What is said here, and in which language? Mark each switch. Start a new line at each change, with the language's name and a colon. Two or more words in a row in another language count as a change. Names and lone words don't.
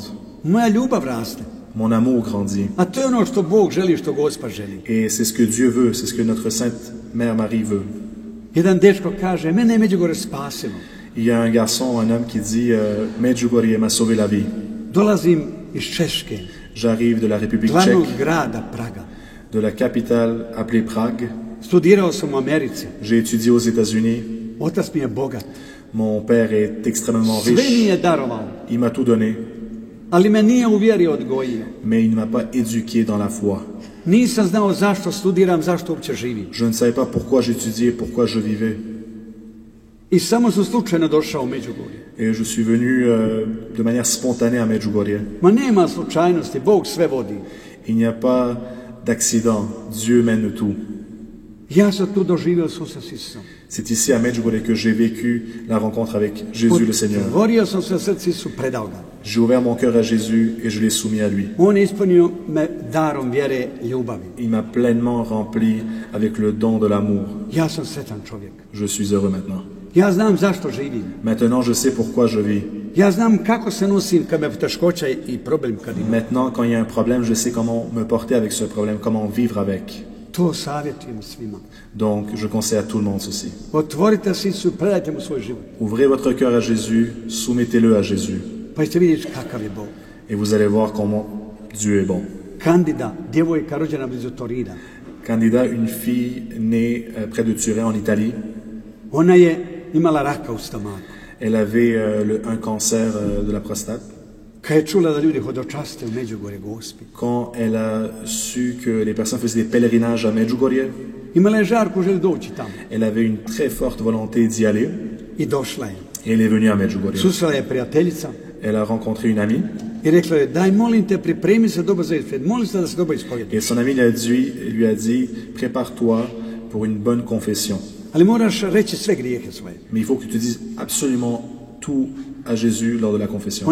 Croatian: Moja ljubav raste.
French: Mon amour grandit.
Croatian: A to je ono što Bog želi, što Gospa želi.
French: Et c'est ce que Dieu veut, c'est ce que notre Sainte Mère Marie veut.
Croatian: Jedan dečko kaže, mene je Međugorje spasilo.
French: Il y a un garçon, un homme qui dit Medjugorje m'a sauvé la vie.
Croatian: Dolazim iz Češke,
French: J'arrive de la République
Croatian: glavnog
French: tchèque,
Croatian: grada Praga.
French: de la capitale appelée Prague.
Croatian: Studirao sam u Americi.
French: J'ai étudié aux États-Unis.
Croatian: Otac mi je bogat.
French: Mon père est extrêmement
Croatian: Sve mi
French: riche.
Croatian: je darovao,
French: Il m'a tout donné,
Croatian: ali me nije u vjeri odgojio.
French: mais il ne m'a pas éduqué dans la foi.
Croatian: Nisam znao zašto studiram, zašto uopće živim.
French: Je ne savais pas pourquoi j'étudiais, pourquoi je vivais.
Croatian: I samo sam slučajno došao u Međugorje.
French: Et je suis venu de manière spontanée à Medjugorje.
Croatian: Ma nema slučajnosti, Bog sve vodi.
French: Il n'y a pas d'accident. Dieu mène tout.
Croatian: Ja sam tu doživio susret s Isusom.
French: C'est ici à Medjugorje que j'ai vécu la rencontre avec Jésus le Seigneur.
Croatian: Otvorio sam se srce Isu, predao ga.
French: J'ai ouvert mon cœur à Jésus et je l'ai soumis à lui.
Croatian: On je ispunio me darom vjere i ljubavi.
French: Il m'a pleinement rempli avec le don de l'amour.
Croatian: Ja sam sretan čovjek.
French: Je suis heureux maintenant.
Croatian: Ja znam zašto živim.
French: Maintenant, je sais pourquoi je vis.
Croatian: Ja znam kako se nosim kad me poteškoća i problem kad imam.
French: Maintenant, quand il y a un problème, je sais comment me porter avec ce problème, comment vivre avec.
Croatian: To savjetujem svima.
French: Donc, je conseille à tout le monde ceci.
Croatian: Otvorite se Isu, predajte mu svoj život.
French: Ouvrez votre cœur à Jésus, soumettez-le à Jésus.
Croatian: Pa ćete vidjeti kakav je Bog.
French: Et vous allez voir comment Dieu est bon.
Croatian: Candida, djevojka rođena blizu Torina.
French: Candida, une fille née près de Turin en Italie,
Croatian: Ona je imala raka u stomaku.
French: elle avait un cancer de la prostate.
Croatian: Kad je čula da ljudi hodočaste u Međugorje Gospi,
French: Quand elle a su que les personnes faisaient des pèlerinages à Medjugorje,
Croatian: imala je žarku, želi doći tamo.
French: elle avait une très forte volonté d'y aller
Croatian: I došla je.
French: et elle est venue à Medjugorje.
Croatian: Susrela je prijateljica
French: Elle a rencontré une amie
Croatian: i rekla je, daj molim te, pripremi se dobro za ispovjed. Molim se da se dobro ispovjedi.
French: et son amie lui a dit prépare-toi pour une bonne confession.
Croatian: Ali moraš reći sve grijehe svoje.
French: Mais il faut que tu dises absolument tout à Jésus lors de la confession.